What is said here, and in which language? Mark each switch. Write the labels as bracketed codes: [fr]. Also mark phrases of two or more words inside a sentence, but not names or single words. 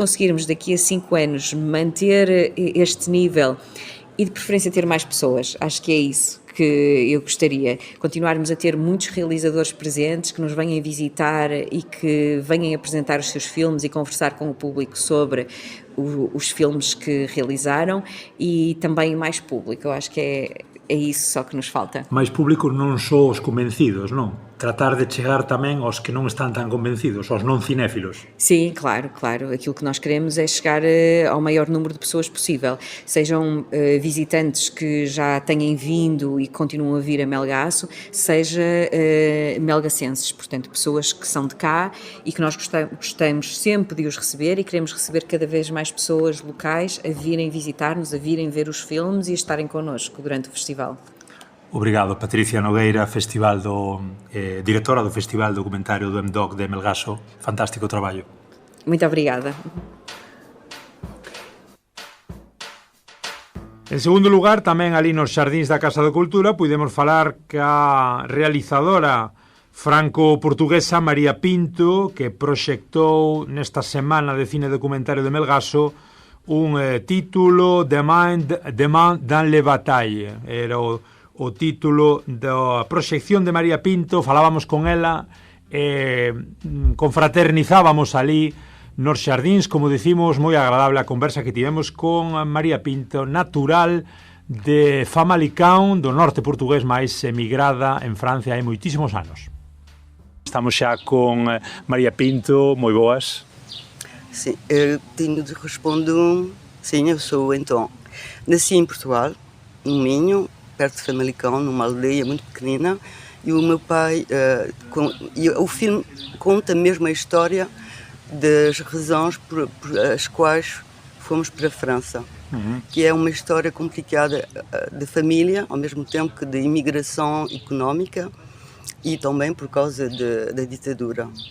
[pt] conseguirmos daqui a 5 anos manter este nível e de preferência ter mais pessoas, acho que é isso que eu gostaria, continuarmos a ter muitos realizadores presentes que nos venham visitar e que venham apresentar os seus filmes e conversar com o público sobre os filmes que realizaram e também mais público, eu acho que é isso só que nos falta. [gl] Mais público non só os convencidos, non? Tratar de chegar tamén aos que non están tan convencidos, aos non cinéfilos. Sim, claro. Aquilo que nós queremos é chegar ao maior número de pessoas possível. Sejam visitantes que já tenham vindo e continuam a vir a Melgaço, seja melgacenses, portanto, pessoas que são de cá e que nós gostamos sempre de os receber e queremos receber cada vez mais pessoas locais a virem visitar-nos, a virem ver os filmes e a estarem connosco durante o festival. Obrigado, Patricia Nogueira, directora do Festival Documentario do MDoc de Melgaço. Fantástico traballo. [pt] Muito obrigada. [gl] En segundo lugar, tamén ali nos xardíns da Casa da Cultura, pudemos falar ca realizadora franco-portuguesa María Pinto, que proxectou nesta semana de cine documentario de Melgaço un título Demain dans les batailles. Era o título da proxección de María Pinto, falábamos con ela, confraternizábamos ali nos xardíns, como dicimos, moi agradable a conversa que tivemos con María Pinto, natural de Famalicão, do norte portugués, máis emigrada en Francia hai moitísimos anos. Estamos xa con María Pinto, moi boas. [pt] Sim, eu tenho de responder, sim, eu sou então, nasci em Portugal, no Minho, perto de Famalicão, numa aldeia muito pequenina, e o meu pai, o filme conta mesmo a história das razões por as quais fomos para a França, que é uma história complicada de família, ao mesmo tempo que de imigração económica e também por causa da ditadura.